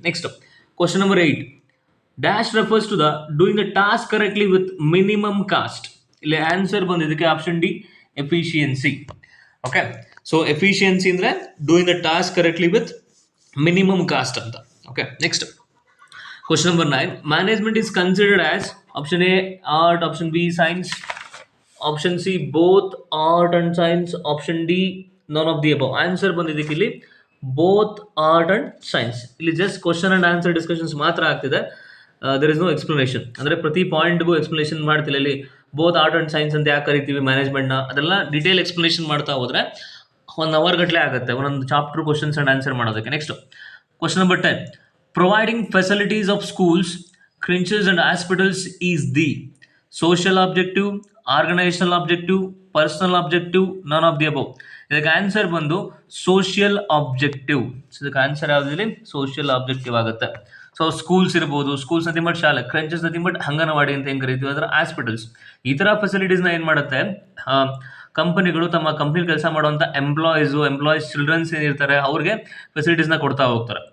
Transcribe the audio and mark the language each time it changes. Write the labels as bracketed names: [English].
[English] Next question number 8. Dash refers to the doing the task correctly with minimum cost. [Kannada] ಇಲ್ಲಿ answer ಬಂದಿದ್ದಕ್ಕೆ option D efficiency. Okay, so efficiency ಅಂದರೆ [English] doing the task correctly with minimum cost [Kannada] ಅಂತ. [English] Okay, next question number 9. Management is considered as option A art, option B science, option C both art and science, option D none of the above. [Kannada] Answer ಬಂದಿದ್ದಕ್ಕೆ ಇಲ್ಲಿ [English] Both art and science. [Kannada] ಇಲ್ಲಿ just question and answer discussions ಮಾತ್ರ ಆಗ್ತಿದೆ. [English] There is no explanation. [Kannada] ಅಂದರೆ ಪ್ರತಿ ಪಾಯಿಂಟ್ಗೂ explanation ಮಾಡ್ತಿಲ್ಲ. ಇಲ್ಲಿ [English] both art and science [Kannada] ಅಂತ ಯಾಕೆ ಕರಿತೀವಿ ಮ್ಯಾನೇಜ್ಮೆಂಟ್ನ ಅದೆಲ್ಲ ಡಿಟೇಲ್ ಎಕ್ಸ್ಪ್ಲನೇಷನ್ ಮಾಡ್ತಾ ಹೋದ್ರೆ 1 hour ಗಟ್ಟಲೆ ಆಗುತ್ತೆ ಒಂದೊಂದು ಚಾಪ್ಟರ್ ಕ್ವಶನ್ಸ್ ಅಂಡ್ ಆನ್ಸರ್ ಮಾಡೋದಕ್ಕೆ. [English] Next question number 10. Providing facilities of schools, crèches and hospitals is the social objective, organizational objective, personal objective, none of the above. [Kannada] ಇದಕ್ಕೆ ಆನ್ಸರ್ ಬಂದು ಸೋಷಿಯಲ್ ಆಬ್ಜೆಕ್ಟಿವ್. ಸೊ ಇದಕ್ಕೆ answer ಯಾವುದಿಲ್ಲ social objective ಆಗುತ್ತೆ. So schools ಇರ್ಬೋದು, schools nothing but ಶಾಲೆ, ಕ್ರೆಂಚಸ್ nothing but anganwadi ಅಂತ ಹೆಂಗೆ ಕರಿತೀವಿ, ಅದರ ಹಾಸ್ಪಿಟಲ್ಸ್. ಈ ಥರ ಫೆಸಿಲಿಟೀಸ್ನ ಏನು ಮಾಡುತ್ತೆ ಕಂಪನಿಗಳು ತಮ್ಮ ಕಂಪ್ನಿ ಕೆಲಸ ಮಾಡುವಂಥ ಎಂಪ್ಲಾಯೀಸ್ ಚಿಲ್ಡ್ರನ್ಸ್ ಏನಿರ್ತಾರೆ ಅವ್ರಿಗೆ ಫೆಸಿಲಿಟೀಸ್ನ ಕೊಡ್ತಾ ಹೋಗ್ತಾರೆ.